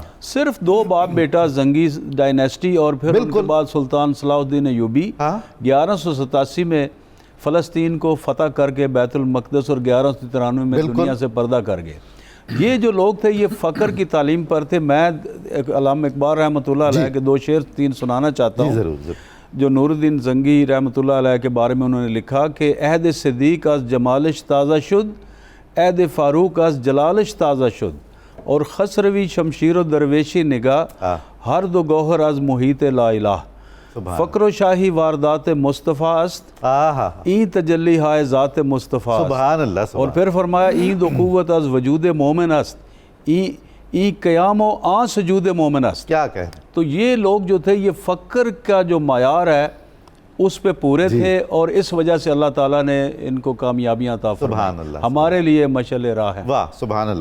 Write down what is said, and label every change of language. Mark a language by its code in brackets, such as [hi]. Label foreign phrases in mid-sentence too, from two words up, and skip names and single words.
[ur] صرف 2 باپ بیٹا زنگی ڈائنیسٹی، اور پھر ان کے بعد سلطان صلاح الدین ایوبی 1187 میں فلسطین کو فتح کر کے بیت المقدس، اور 1193 میں دنیا سے پردہ کر گئے۔ یہ جو لوگ تھے یہ فقر کی تعلیم پر تھے۔ میں علامہ اقبال [ar] رحمۃ اللہ علیہ [ur] کے 2 شعر 3 سنانا چاہتا ہوں، ضرور۔ جو نور الدین زنگی [ar] رحمۃ اللہ علیہ [ur] کے بارے میں انہوں نے لکھا کہ [fa] عہد صدیق از جمالش تازہ شد، عہد فاروق از جلالش تازہ شد، اور خسروی شمشیر و درویشی نگاہ، ہر دو گوہر از محیط لا الہ، فقر و شاہی واردات مصطفیٰ است، این تجلی ہائے ذات مصطفیٰ، [ar] سبحان اللہ۔ [ur] اور پھر فرمایا [fa] این دو قوت از وجود مومن است، ای قیام و آن سجود مومن است۔ [ur] کیا کہہ رہے ہیں؟ تو یہ لوگ جو تھے، یہ فقر کا جو معیار ہے اس پہ پورے تھے، اور اس وجہ سے اللہ تعالیٰ نے ان کو کامیابیاں عطا فرمائیں۔ [ar] سبحان اللہ، [ur] ہمارے لیے مشعل راہ ہے۔ واہ، [ar] سبحان اللہ۔